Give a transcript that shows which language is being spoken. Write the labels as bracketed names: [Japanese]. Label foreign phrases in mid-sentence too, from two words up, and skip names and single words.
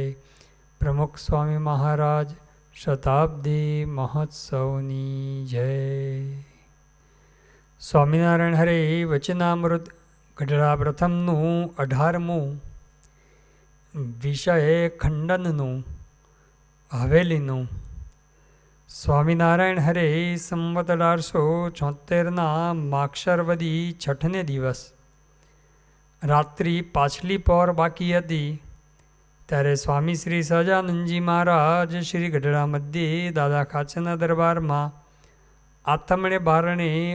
[Gujarati] પ્રમુખ સ્વામી મહારાજ શતાબ્દી મહોત્સવની જય। સ્વામીનારાયણ હરે વચનામૃત ગઢા પ્રથમનુ 18મુ વિષય ખંડનનુ હવેલીનુ। સ્વામિનારાયણ હરે સંવત 1876 માક્ષરવદી છઠને દિવસ રાત્રિ પાછલી પહોર બાકી હતી ત્યારે સ્વામી શ્રી સહજાનંદજી મહારાજ શ્રી ગઢડા મધ્યે દાદા ખાચરના દરબારમાં આથમણે બારણે